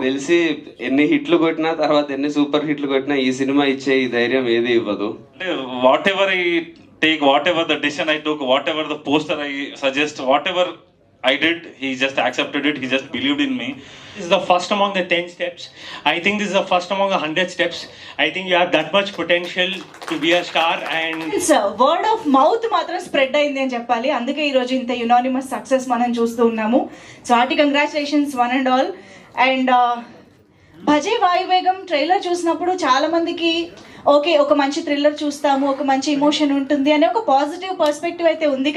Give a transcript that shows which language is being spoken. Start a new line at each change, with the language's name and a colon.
Telugu: తెలిసి ఎన్ని హిట్లు కొట్టినా తర్వాత ఎన్ని సూపర్ హిట్లు కొట్టినా ఈ సినిమా ఇచ్చే ఈ ధైర్యం ఏది ఇవ్వదు.
English: Whatever I take, whatever the decision I took, whatever the poster I suggest, whatever I did, he just accepted it, he just believed in me. This is the first among the 10 steps. I think this is the first among 100 steps. I think you have that much potential to be a star. And
Telugu: word of mouth మాత్రం spread అయింది అని చెప్పాలి. అందుకే ఈరోజు ఇంత unanimous success మనం చూస్తూ ఉన్నాము.
English: So hearty congratulations one and all.
Telugu: And Bhaje వాయువేగం trailer చూసినప్పుడు చాలా మందికి ఓకే ఒక మంచి థ్రిల్లర్ చూస్తాము, ఒక మంచి ఇమోషన్ ఉంటుంది అనే ఒక పాజిటివ్ పర్స్పెక్టివ్ అయితే ఉంది.